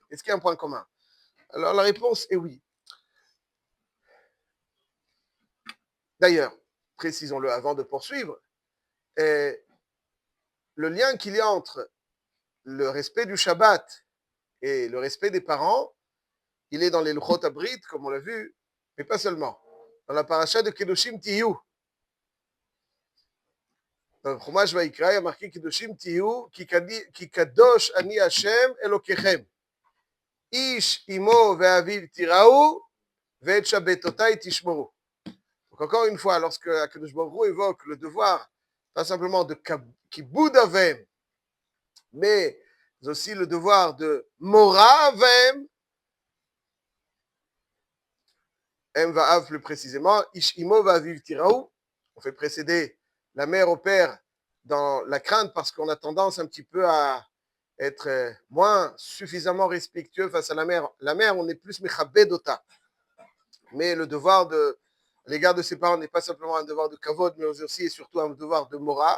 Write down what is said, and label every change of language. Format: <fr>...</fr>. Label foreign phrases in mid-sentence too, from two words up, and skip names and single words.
<fr>Est-ce qu'il y a un point commun? Alors la réponse est oui. D'ailleurs, précisons-le avant de poursuivre, le lien qu'il y a entre le respect du Shabbat et le respect des parents, il est dans les</fr> <he>לוחות הברית,</he> <fr>comme on l'a vu, mais pas seulement. Dans la paracha de Kedoshim Tiyu, dans le Chumash Vayikra, il y a marqué</fr> <he>קדושים תהיו, כי קדוש אני השם אלוהיכם. איש אמו ואביו תיראו, ואת שבתותי תשמורו.</he> <fr>Donc encore une fois, lorsque</fr> <he>הקדוש ברוך הוא</he> <fr>évoque le devoir, pas simplement de</fr> <he>כיבוד אבים,</he> <fr>mais aussi le devoir de</fr> <he>מורא אבים,</he> <fr>M va plus précisément,</fr> <he>איש אמו ואביו תיראו,</he> <fr>on fait précéder la mère au père dans la crainte parce qu'on a tendance un petit peu à être moins suffisamment respectueux face à la mère. La mère, on est plus mechabedota. Mais le devoir à l'égard de ses parents n'est pas simplement un devoir de kavod, mais aussi et surtout un devoir de mora.</fr>